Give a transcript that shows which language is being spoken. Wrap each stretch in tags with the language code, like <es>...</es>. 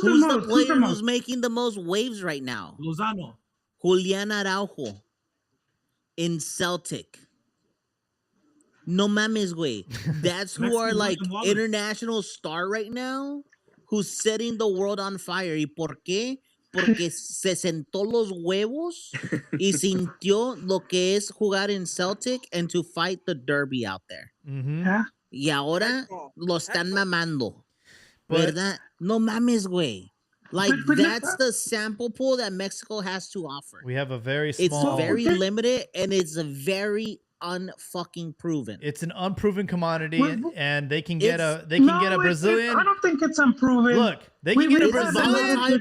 <en>the player who's making the most waves right now? Lozano. Julian Araujo in Celtic.</en> <es>No mames, güey.</es> <en>That's who are like international star right now, who's setting the world on fire.</en> <es>¿Y por qué? Porque se sentó los huevos y sintió lo que es jugar</es> <en>in Celtic and to fight the derby out there. Yeah.</en> <es>Y ahora lo están mamando. ¿Verdad? No mames, güey.</es> <en>Like, that's the sample pool that Mexico has to offer. We have a very small... It's very limited, and it's a very unfucking proven. It's an unproven commodity, and they can get a Brazilian... I don't think it's unproven. Look, they can get a Brazilian...</en>